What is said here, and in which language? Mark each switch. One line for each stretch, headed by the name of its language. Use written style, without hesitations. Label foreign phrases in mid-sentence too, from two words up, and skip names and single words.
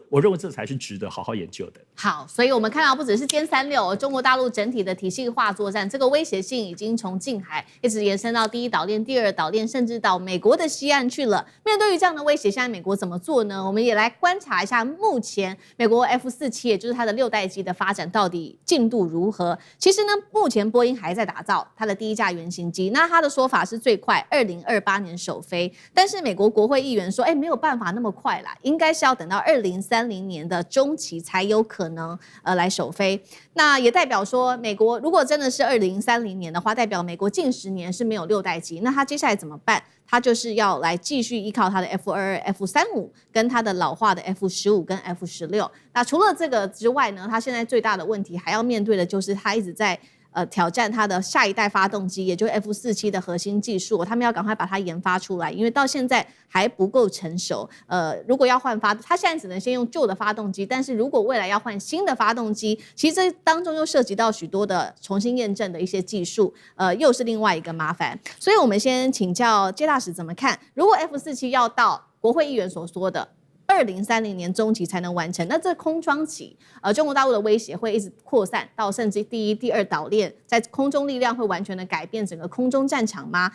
Chinese: 我認為這才是值得好好研究的。好，所以我們看到不只是殲36，中國大陸整體的體系化作戰，這個威脅性已經從近海一直延伸到第1島鏈、第2島鏈，甚至到美國的西岸去了。面對於這樣的威脅，現在美國怎麼做呢？我們也來觀察一下目前美國 F47，也就是它的6代機的發展到底進度如何。其實呢，目前波音還在打造它的第1架原型機，那它的說法是最快2028年首飛，但是美國國會議員說，沒有辦法那麼快啦，應該是要等到2030年的中期才有可能來首飛。那也代表說，美國如果真的是2030年的話，代表美國近10年是沒有6代機，那它接下來怎麼辦？它就是要來繼續依靠它的 F-22、F-35，跟它的老化的 F-15跟 F-16。那除了這個之外呢，它現在最大的問題還要面對的就是它一直在挑戰它的下一代發動機，也就是 F-47的核心技術，他們要趕快把它研發出來，因為到現在還不夠成熟。如果要換它現在只能先用舊的發動機，但是如果未來要換新的發動機，其實這當中又涉及到許多的重新驗證的一些技術，又是另外一個麻煩。所以我們先請教介大使怎麼看，如果 F-47要到國會議員所說的2030年中期才能完成，那這空窗期，中國大陸的威脅會一直擴散到甚至第1、第2島鏈，在空中力量會完全的改變整個空中戰場嗎？